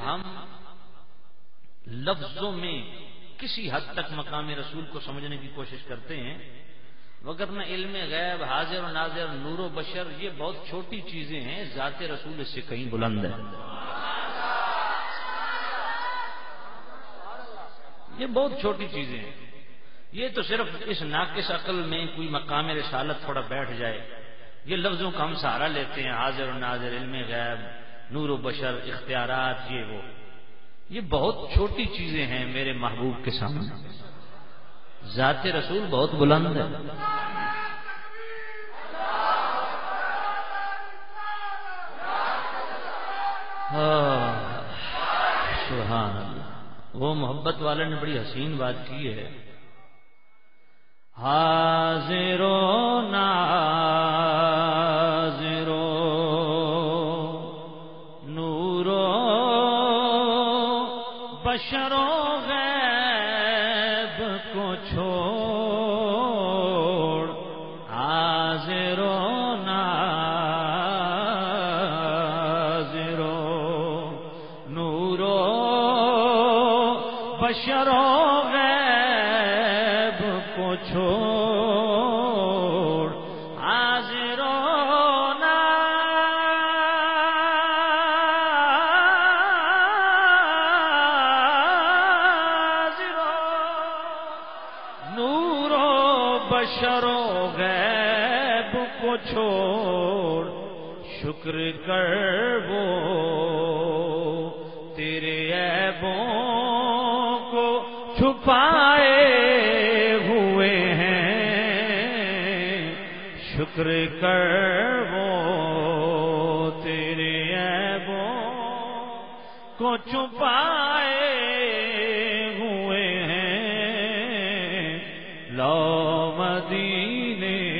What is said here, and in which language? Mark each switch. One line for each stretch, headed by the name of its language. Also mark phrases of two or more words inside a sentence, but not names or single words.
Urdu: ہم لفظوں میں کسی حد تک مقام رسول کو سمجھنے کی کوشش کرتے ہیں، وگرنہ علم غیب، حاضر و ناظر، نور و بشر یہ بہت چھوٹی چیزیں ہیں، ذات رسول اس سے کہیں بلند ہے. یہ بہت چھوٹی چیزیں ہیں. یہ تو صرف اس ناقص عقل میں کوئی مقام رسالت تھوڑا بیٹھ جائے، یہ لفظوں کا ہم سہارا لیتے ہیں، حاضر و ناظر، علم غیب، نور و بشر، اختیارات، یہ وہ، یہ بہت چھوٹی چیزیں ہیں میرے محبوب کے سامنے. ذات رسول بہت بلند ہے. سبحان اللہ. وہ محبت والے نے بڑی حسین بات کی ہے، حاضر و ناظر و نور و بشر و غیب کو چھوڑ، حاضر و ناظر و نور و بشر و غیب کو چھوڑ، حاضر و ناظر و نور و بشر و غیب کو چھوڑ، شکر کر وہ تیرے عیبوں کو چھپائے ہوئے ہیں، شکر کر وہ تیرے عیبوں کو چھپائے ہوئے ہیں، لو مدینے